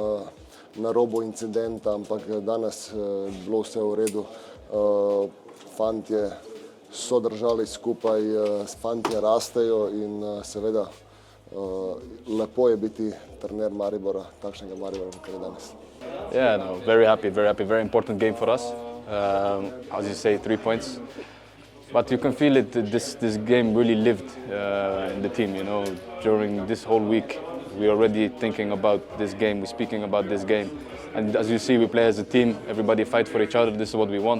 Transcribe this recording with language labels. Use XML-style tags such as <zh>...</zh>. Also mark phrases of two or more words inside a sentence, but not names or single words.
<sl>na robu incidenta, ampak danes je bilo vse v redu. Fantje so držali skupaj, fantje rastejo in seveda lepo je biti trener Maribora, takšnega Maribora, kar je danes.</sl> <en>Yeah, no, very happy, very important game for us. As you say, 3 points. But you can feel it, this game really lived in the team, you know. During this whole week, we're already thinking about this game, we're speaking about this game. And as you see, we play as a team, everybody fight for each other, this is what we want.</en>